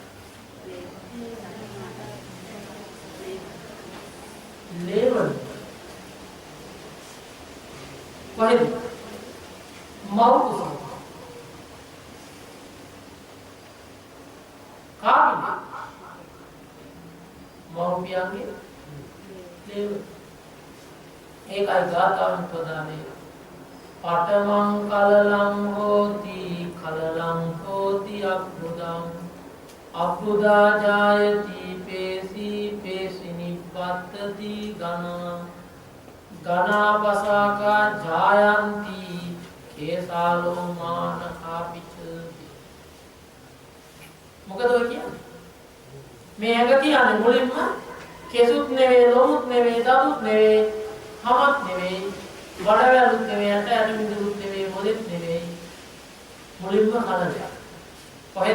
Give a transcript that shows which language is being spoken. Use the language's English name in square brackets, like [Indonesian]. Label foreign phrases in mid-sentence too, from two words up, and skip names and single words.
[Sinhala] ලේවල් කොහෙද? මව් කාගේ? මව්පියන්ගේ ඒකයි ගාථාවෙන් [Pali] ප්‍රදානේ පඨමං කලලං හෝති කලලං හෝති අබ්බුදං අබ්බුදා ජායති පේසි පේසි නිප්පත්තති ගනාපසාකා ජායන්ති කේසාලෝ මානකාපිච. [Sinhala] මොකද ඔය කියන්නේ? මේ ඇඟ කියන්නේ මුලින්ම කෙසුත් නෙවෙයි, ලොමුත් නෙවෙයි, දතුත් නෙවෙයි, හමත් නෙවෙයි, වඩවැලුත් නෙවෙයි, ඇටමිදුත් නෙවෙයි, මොලෙත් නෙවෙයි. මුලින්ම කලලයක්. කොහෙද?